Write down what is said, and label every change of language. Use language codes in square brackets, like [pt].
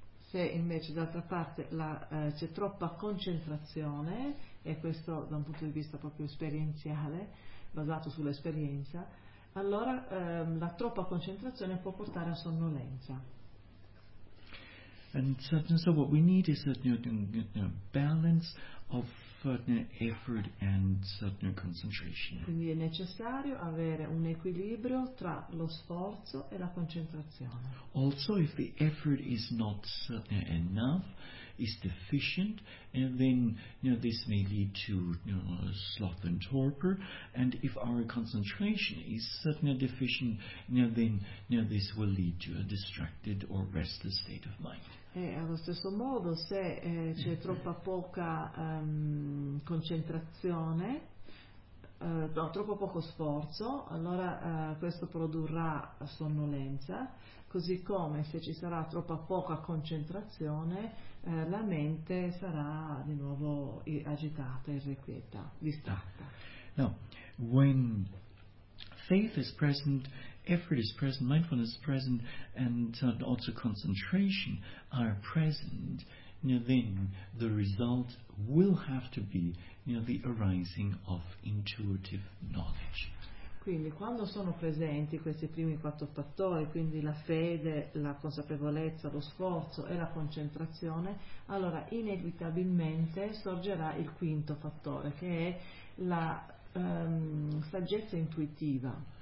[it] Se invece d'altra parte c'è troppa concentrazione, e questo da un punto di vista proprio esperienziale, basato sull'esperienza, allora la troppa concentrazione può portare a sonnolenza. [en] And so what we need is balance of effort and concentration. [it] Quindi è necessario avere un equilibrio tra lo sforzo e la concentrazione. [en] Also, if the effort is not enough, is deficient, and then this may lead to sloth and torpor, and if our concentration is deficient, then this will lead to a distracted or restless state of mind. [it] E allo stesso modo, se c'è troppa poca concentrazione, troppo poco sforzo, allora questo produrrà sonnolenza, così come se ci sarà troppa poca concentrazione, la mente sarà di nuovo agitata, irrequieta, distratta. [en] No, when faith is present, effort is present, mindfulness is present, and also concentration are present, then the result will have to be the arising of intuitive knowledge. [it] Quindi quando sono presenti questi primi quattro fattori, quindi la fede, la consapevolezza, lo sforzo e la concentrazione, allora inevitabilmente sorgerà il quinto fattore, che è la saggezza intuitiva.